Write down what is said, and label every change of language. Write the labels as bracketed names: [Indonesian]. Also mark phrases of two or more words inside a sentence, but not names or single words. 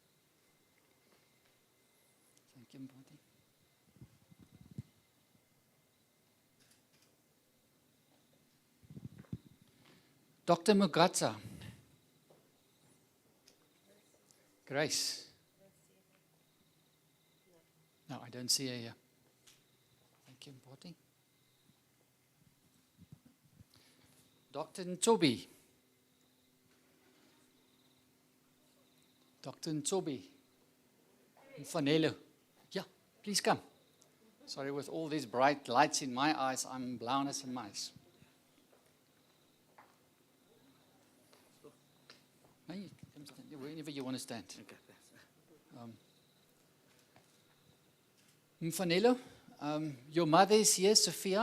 [English] Thank you, Mpoti. Dr. Mugaza. Grace. No, I don't see her here. Thank you, Mpoti. Dr. Ntobi. Dr. Ntobi. Mfanelo. Yeah, please come. Sorry, with all these bright lights in my eyes, I'm blind as a mice. No, you can stand wherever you want to stand. Mfanelo, your mother is here, Sophia.